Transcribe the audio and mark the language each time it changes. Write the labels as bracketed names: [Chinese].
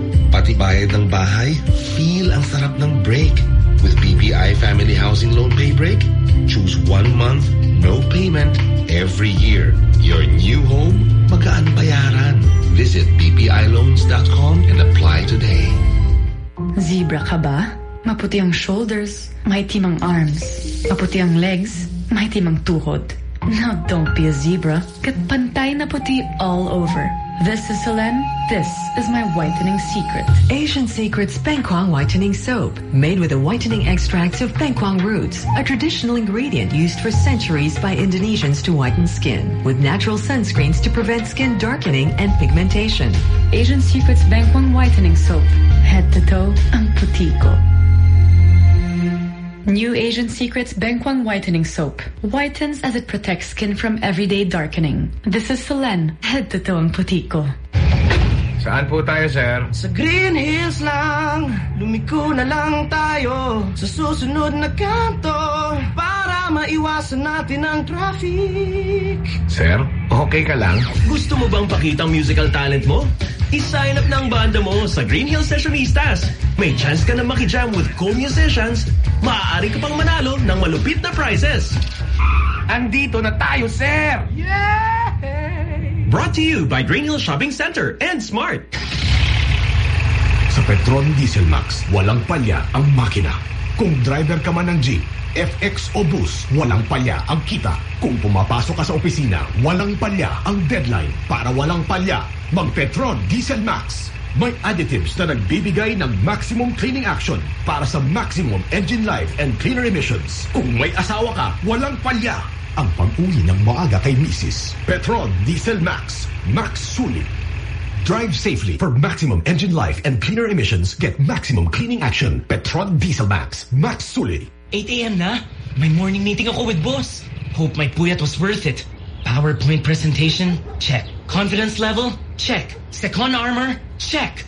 [Filipino] Pati bayad ng bahay, feel ang sarap ng break. [English] With BPI Family Housing Loan Pay Break, choose 1 month, no payment, every year. Your new home, [Filipino] magaan bayaran. [English] Visit bpiloans.com and apply today. [Filipino] Zebra ka ba? Maputi ang shoulders, maitim ang arms. Maputi ang legs, maitim ang tuhod. [English] Now don't be a zebra. [Filipino] Kat pantay na puti [English] all over. This is Helene. This is my whitening secret. Asian Secrets Fengkuang Whitening Soap. Made with the whitening extracts of Fengkuang roots, a traditional ingredient used for centuries by Indonesians to whiten skin, with natural sunscreens to prevent skin darkening and pigmentation. Asian Secrets Fengkuang Whitening Soap. Head to toe, [Filipino] ang puti ko. [English] New Asian Secrets Fengkuang Whitening Soap. Whitens as it protects skin from everyday darkening. This is Selene, head to toe [Filipino] ang puti ko. Saan po tayo, sir? Sa Green Hills lang, lumiko na lang tayo sa susunod na kanto para maiwasan natin ang traffic. Sir, okay ka lang? Gusto mo bang pakita ang musical talent mo? I-sign up ng banda mo sa Green Hills Sessionistas. May chance ka na makijam with cool musicians. Maaari ka pang manalo ng malupit na prizes. Andito na tayo, sir! Yay! [English] Brought to you by Green Hills Shopping Center and Smart. [Filipino] Sa Petron Diesel Max, walang palya ang makina. Kung driver ka man ng jeep, FX o bus, walang palya ang kita. Kung pumapasok ka sa opisina, walang palya ang deadline. Para walang palya, mag-Petron Diesel Max. May additives na nagbibigay ng maximum cleaning action para sa [English] maximum engine life and cleaner emissions. [Filipino] Kung may asawa ka, walang palya ang pag-uwi ng maaga kay misis. [English] Petron Diesel Max. Max Suli. Drive safely. For maximum engine life and cleaner emissions, get maximum cleaning action. Petron Diesel Max. Max Suli. 8 a.m. na? My morning meeting ako with boss. Hope my puyat was worth it. PowerPoint presentation? Check. Confidence level? Check. Secon armor? Check.